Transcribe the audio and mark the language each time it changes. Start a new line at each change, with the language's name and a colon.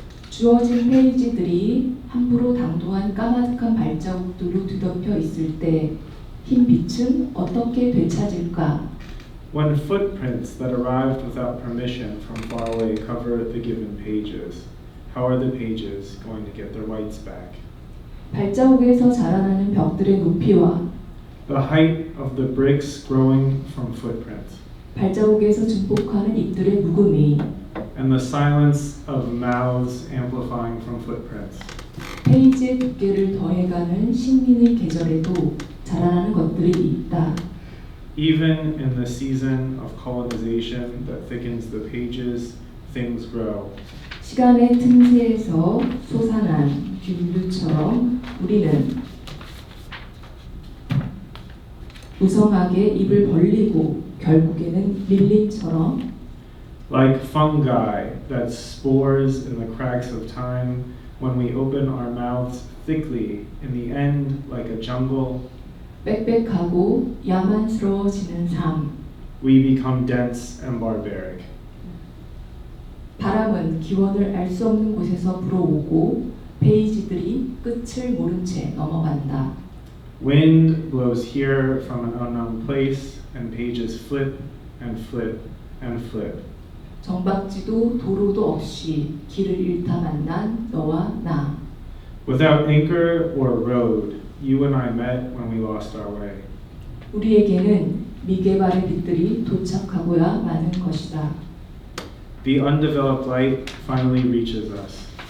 Korean: 주어진 페이지들이 함부로 당도한 까마득한 발자국들로 뒤덮여 있을 때 흰 빛은 어떻게 되찾을까?
English: When footprints that arrived without permission from far away cover the given pages, how are the pages going to get their whites back?
Korean: 발자국에서 자라나는 벽들의 높이와
English: The height of the bricks growing from footprints,
Korean: 발자국에서 증폭하는 잎들의 묵음이
English: and the silence of mouths amplifying from footprints.
Korean: 페이지의 두께를 더해가는 식민의 계절에도 자라나는 것들이 있다.
English: Even in the season of colonization that thickens the pages, things grow.
Korean: 시간의 틈새에서 솟아난 균류처럼 우리는 무성하게 입을 벌리고 결국에는 밀림처럼
English: Like fungi that spores in the cracks of time, when we open our mouths thickly, in the end, like a jungle,
Korean: 빽빽하고 야만스러워지는 삶.
English: we become dense and barbaric.
Korean: 바람은 기원을 알 수 없는 곳에서 불어오고 페이지들이 끝을 모른 채 넘어간다.
English: Wind blows here from an unknown place, and pages flip and flip and flip.
Korean: 정박지도 도로도 없이 길을 잃다 만난 너와 나.
English: Without anchor or road, you and I met when we lost our way.
Korean: 우리에게는 미개발의 빛들이 도착하고야 마는 것이다.
English: The undeveloped light finally reaches us.